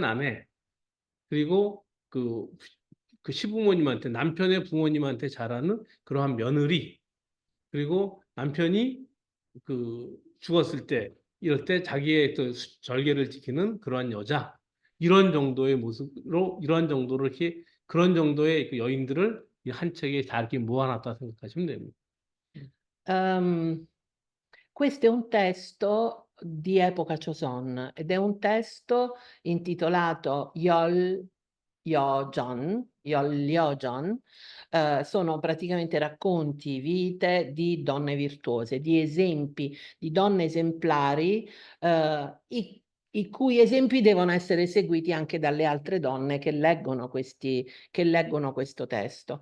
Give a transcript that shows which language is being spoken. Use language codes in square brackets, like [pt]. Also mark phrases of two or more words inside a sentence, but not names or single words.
[ko] 아내 그리고 그 시부모님한테 남편의 부모님한테 잘하는 그러한 며느리 그리고 남편이 죽었을 때 이럴 때 자기의 또 절개를 지키는 그러한 여자 이런 정도의 모습으로 이러한 정도로 이렇게 그런 정도의 그 여인들을 이 한 책에 다 이렇게 모아놨다 생각하시면 됩니다. [it] Ehm, Questo è un testo di epoca Joseon ed è un testo intitolato Yeoljeon. Sono praticamente racconti, vite di donne virtuose, di esempi di donne esemplari, i cui esempi devono essere seguiti anche dalle altre donne che leggono questo testo.